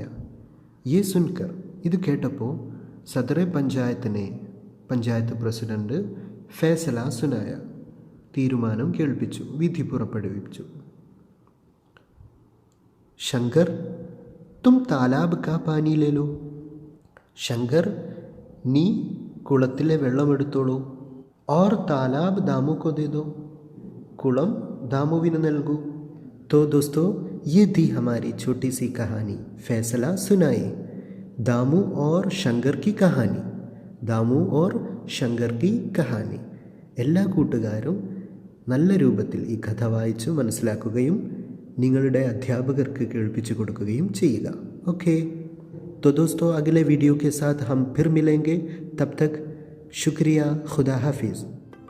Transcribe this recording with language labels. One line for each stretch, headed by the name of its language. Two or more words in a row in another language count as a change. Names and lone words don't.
Hindi: ये सुनकर,
Malayalam: ഇത് കേട്ടപ്പോൾ
Hindi: सदरे पंचायत ने,
Malayalam: പഞ്ചായത്ത് പ്രസിഡന്റ്,
Hindi: फ़ैसला सुनाया
Malayalam: തീരുമാനം കേൾപ്പിച്ചു, വിധി പുറപ്പെടുവിച്ചു.
Hindi: ശങ്കർ, तुम तालाब का पानी ले लो, ശങ്കർ
Malayalam: നീ കുളത്തിലെ വെള്ളമെടുത്തോളൂ.
Hindi: और तालाब दामू को दे दो,
Malayalam: കുളം ദാമുവിന് നൽകൂ.
Hindi: तो दोस्तों, ये थी हमारी छोटी सी कहानी फैसला सुनाई, दामू और शंकर की कहानी. दामू और शंकर की कहानी.
Malayalam: എല്ലാ കൂട്ടുകാരും നല്ല രൂപത്തിൽ ഈ കഥ വായിച്ചു മനസ്സിലാക്കുകയും നിങ്ങളുടെ അധ്യാപകർക്ക് കേൾപ്പിച്ചു കൊടുക്കുകയും ചെയ്യുക. ഓക്കെ,
Hindi: तो दोस्तों अगले वीडियो के साथ हम फिर मिलेंगे. तब तक शुक्रिया, खुदा हाफिज़.